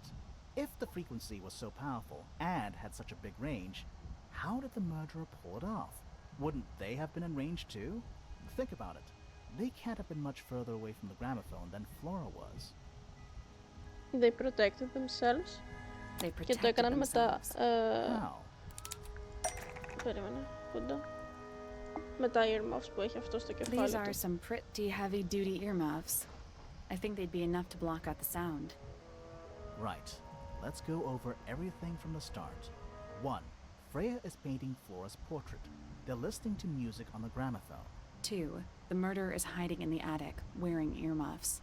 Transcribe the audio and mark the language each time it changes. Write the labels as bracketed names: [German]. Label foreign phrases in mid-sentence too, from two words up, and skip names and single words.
[English] If the frequency was so powerful and had such a big range, how did the murderer pull it off? Wouldn't they have been in range too? Think about it. They can't have been much further away from the gramophone than Flora was. They protected themselves. They [Greek] Και το [English] protected [Greek] έκαναν με τα... [English] themselves. How? [Greek] Περίμενε, κοντά. Με τα earmuffs που έχει αυτό στο κεφάλι [English] These are [Greek] του. [English] some pretty heavy-duty earmuffs. I think they'd be enough to block out the sound. Right. Let's go over everything from the start. 1. Freya is painting Flora's portrait. They're listening to music on the gramophone. 2. The murderer is hiding in the attic, wearing earmuffs.